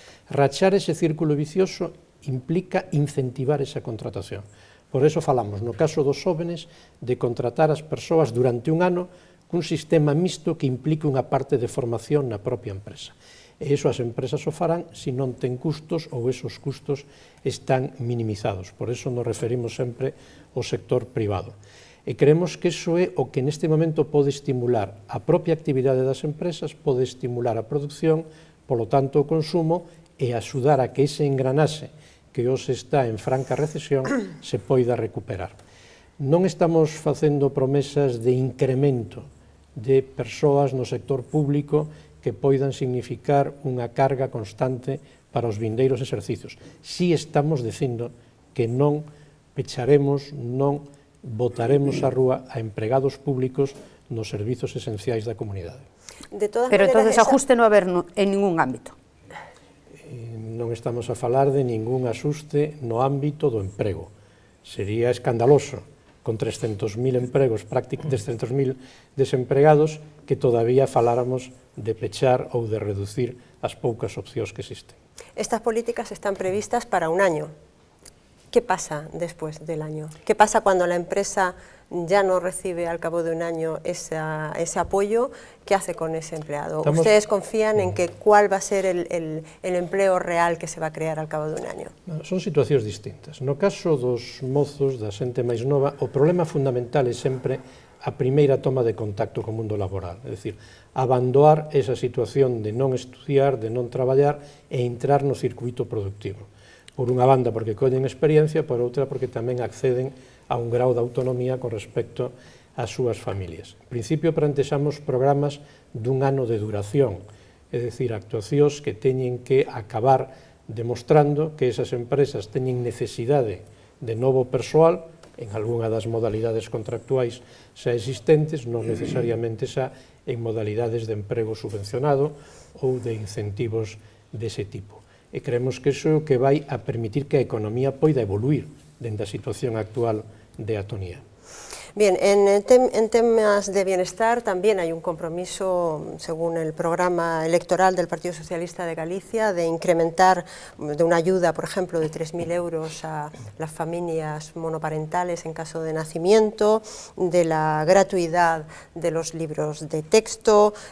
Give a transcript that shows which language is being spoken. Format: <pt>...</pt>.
<gl>Rachar ese círculo vicioso implica incentivar esa contratación. Por eso falamos, no caso dos jóvenes, de contratar as persoas durante un ano cun sistema mixto que implique unha parte de formación na propia empresa. E iso as empresas o farán se non ten custos ou esos custos están minimizados. Por eso nos referimos sempre ao sector privado. E creemos que iso é o que neste momento pode estimular a propia actividade das empresas, pode estimular a produción, polo tanto o consumo, e axudar a que ese engranaxe que hoxe está en franca recesión se poida recuperar. Non estamos facendo promesas de incremento de persoas no sector público que poidan significar unha carga constante para os vindeiros exercicios. Si estamos dicindo que non pecharemos, non botaremos á rúa a empregados públicos nos servizos esenciais da comunidade. Pero entonces ajuste non haber en ningún ámbito. Non estamos a falar de ningún asuste no ámbito do emprego. Sería escandaloso con 300.000 empregos, 300.000 desempregados, que todavía faláramos de pechar ou de reducir as poucas opcións que existen.</gl> <es>Estas políticas están previstas para un año. ¿Qué pasa después del año? ¿Qué pasa cuando la empresa ya no recibe al cabo de un año ese apoyo? ¿Qué hace con ese empleado? ¿Ustedes confían en que cuál va a ser el empleo real que se va a crear al cabo de un año?</es> <gl>Son situacións distintas. No caso dos mozos, da xente máis nova, o problema fundamental é sempre a primeira toma de contacto co mundo laboral, é dicir, abandonar esa situación de non estudiar, de non traballar e entrar no circuito productivo. Por unha banda porque collen experiencia, por outra porque tamén acceden a un grau de autonomía con respecto ás súas familias. En principio, plantexamos programas dun ano de duración, é dicir, actuacións que teñen que acabar demostrando que esas empresas teñen necesidade de novo persoal, en algunha das modalidades contractuais xa existentes, non necesariamente xa en modalidades de emprego subvencionado ou de incentivos dese tipo. E creemos que iso é o que vai a permitir que a economía poida evoluir dende a situación actual de atonía.</gl> <es>Bien, en temas de bienestar también hay un compromiso, según el programa electoral del Partido Socialista de Galicia, de incrementar de una ayuda, por ejemplo, de 3.000 euros a las familias monoparentales en caso de nacimiento, de la gratuidad de los libros de texto.</es>